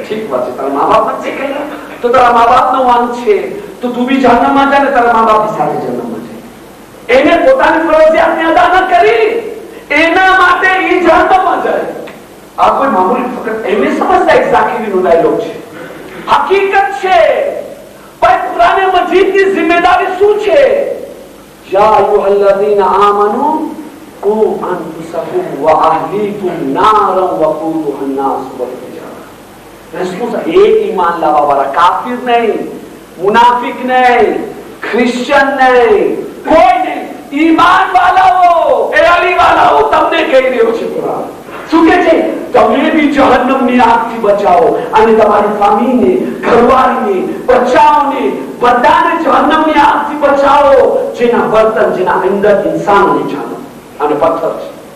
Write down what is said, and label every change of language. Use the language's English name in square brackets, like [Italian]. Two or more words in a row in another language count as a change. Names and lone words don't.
[Gujarati] ઠીક વાત છે તારા મા બાપ નથી શીખાયા તો તારા મા બાપનો વાંક છે તો તું બી જહન્નમમાં જા ને તારા મા બાપની સાથે જહન્નમમાં જા. એને પોતાની ફરજિયાતને અદા ન કરી એના માટે એ જહન્નમમાં જાય. આ કોઈ મામૂલી ફક્ત એમને સમજતા એક ઝાકીરીનો ડાયલોગ છે હકીકત છે. ભાઈ કુરાન મજીદની જિમ્મેદારી શું છે? [Arabic] يا أيها الذين آمنوا قوا أنفسكم وأهليكم نارا وقودها الناس والحجارة. [Hindi] एक ईमान लावा वाला काफिर नहीं मुनाफिक नहीं क्रिश्चियन नहीं कोई नहीं ईमान वालाओ ए अली वालाओ [Gujarati] તમને કહી રહ્યો છે કુરાન. શું કહે છે? તમે બી જહન્નમની આગથી બચાવો અને તમારી ફેમિલીને ઘરવાળીને બચ્ચાઓને બધાને જહન્નમની આગથી બચાવો જેના બર્તન જેના અંદર ઇન્સાનોની જાન અને પથ્થર છે.